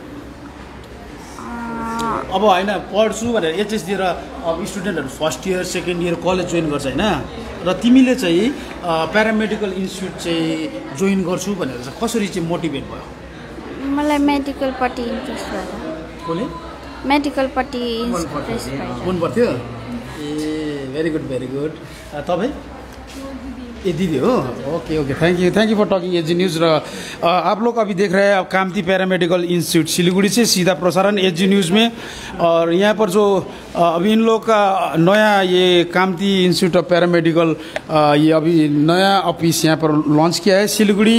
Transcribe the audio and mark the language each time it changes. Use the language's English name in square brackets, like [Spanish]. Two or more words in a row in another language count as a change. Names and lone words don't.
[Nepali] अब होइन पढ्छु भनेर एचएस दिएर अब स्टुडेन्टहरू [English] first year second year college [Nepali] जोइन गर्छ होइन, र तिमीले चाहिँ [English] paramedical institute [Nepali] चाहिँ जोइन गर्छु भनेर चाहिँ कसरी चाहिँ मोटिभेट भयो? मलाई मेडिकलपट्टि इन्ट्रेस्ट भयो। कसले? मेडिकलपट्टि इन्ट्रेस्ट भयो। मन पर्थ्यो? ए [English] very good. [Nepali] तपाईँ? ए दीदी हो। [English] okay thank you for talking [Hindi] एजी न्यूज़। आप लोग अभी देख रहे हैं कामती पैरामेडिकल इंस्टीट्यूट सिलीगुड़ी से सीधा प्रसारण एजी न्यूज़ में। और यहाँ पर जो अभी इन लोग का नया ये कामती इंस्टीट्यूट ऑफ पैरामेडिकल ये अभी नया ऑफिस यहाँ पर लॉन्च किया है सिलीगुड़ी।